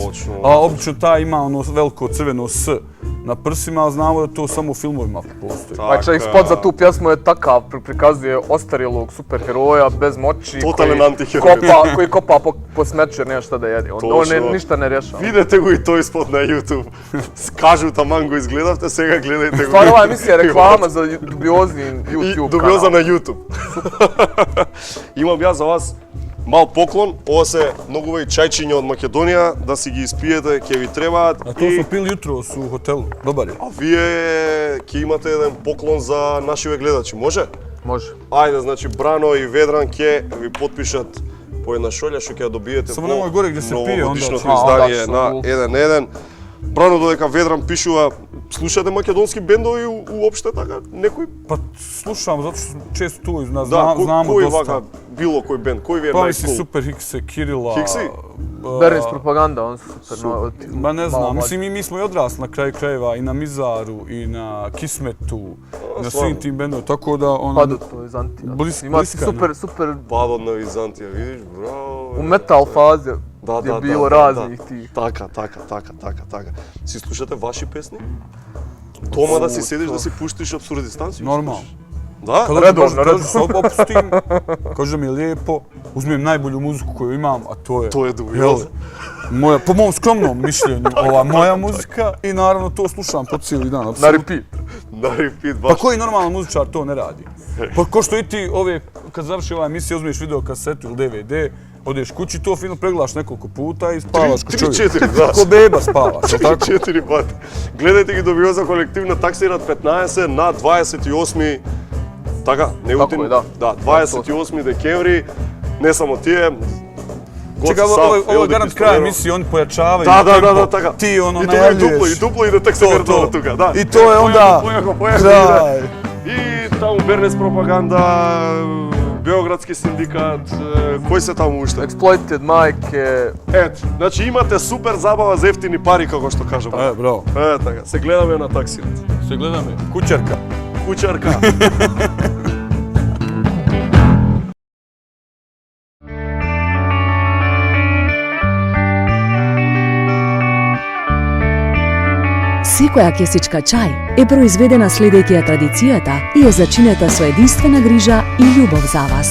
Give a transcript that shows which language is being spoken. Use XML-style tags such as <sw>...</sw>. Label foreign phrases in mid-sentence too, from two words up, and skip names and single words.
<bs>A obično taj ima ono veliko crveno S na prsima, ali znamo da to samo u filmovima postoji. Pa čak spot za tu pjesmu je takav, prikazuje ostarjelog superheroja bez moći koji kopa po smeću jer nema šta da jede. On ništa ne rješava.</bs> <mk>Videte го и тој спот на YouTube. Кажу, таман го изгледавте, сега гледајте го.</mk> <bs>Стvarno ova emisija je reklama za dubiozni YouTube kanal.</bs> <mk>Dubioza на YouTube. Имам јас за вас мал поклон, ова се многу чајчиња од Македонија, да си ги испиете, ќе ви требаат.</mk> <bs>А тоа сме пили јутрос у хотелу, добар е.</bs> <mk>А вие ќе имате еден поклон за нашиве гледачи, може? Може. Ајде, значи Брано и Ведран ќе ви потпишат по една шолја што ќе ја добиете во новогодишното издание на 1-1. Брано додека Ведран пишува, слушате македонски бендови уопште така, некој?</mk> <bs>Па слушам, затоа што често туј, знамо доста.</bs> <mk>Кој вака било кој бенд, кој ви е</mk> <bs>Pa mislim</bs> <mk>најкул?</mk> <bs>Super Hikse, Kirila.</bs> <mk>Hiksi?</mk> <bs>Berlins propaganda, on su super. Ma ne znam, mislim mi smo i odrasli na kraju krajeva i na Mizaru i na Kismetu, na svim tim bendovima, tako da ono... Padot to iz Antija. Ima super</bs> <mk>Падот на Византија, видиш, браво.</mk> <bs>u metal faze</bs> <mk>Да,</mk> <bs>je bilo raznih tih.</bs> <mk>Така. Си слушате ваши песни? Тома да си седиш да си пуштиш Абсурдистан?</mk> <bs>Normalno.</bs> <mk>Да?</mk> <bs>Kada Redovno, kažu se opustim, kažu da mi je lijepo, uzmem najbolju muziku koju imam, a to je... To je dubioza. Moja, po mom skromnom mišljenju, ova moja muzika i naravno to slušam po cijeli dan. Na apsolutno. repeat.</bs> <mk>На репит,</mk> <bs>Pa</bs> <mk>баш.</mk> <bs>koji normalan muzičar to ne radi? Pa ko što i ti ove, kad završi ova emisija, uzmeš video kasetu ili DVD, odeš kući, to film pregledaš nekoliko puta i spavaš ko čovjek.</bs> <mk>3-4, да.</mk> <bs>Ko beba spavaš, jel tako?</bs> <mk>4 пати. Гледајте ги Дубиоза колективна таксират 15 на 28 така, Неутин, е, да. да, 28 декември, не само тие,</mk> <bs>Čekaj, ovo je garant kraj emisije, oni pojačavaju</bs> <mk>Да, така.</mk> <bs>ti ono</bs> <mk>И тоа е дупло,</mk> <bs>najavljuješ.</bs> <mk>и дупло и да таксират</mk> <bs>To.</bs> <mk>тука, да.</mk> <bs>I to je onda...</bs> <mk>Појако,</mk> <bs>Kraj.</bs> <mk>И таму Бернес пропаганда,</mk> <bs>Beogradski sindikat,</bs> <mk>кој се таму уште?</mk> <bs>Exploited, majke.</bs> <mk>Ето, значи имате супер забава за ефтини пари, како што кажам. Bravo. Така, се гледаме на таксират. Се гледаме. Kućarka. Кучарка. Секоја кесичка чај е произведена следејќи ја традицијата и е зачинета со единствена грижа и љубов за вас.</mk>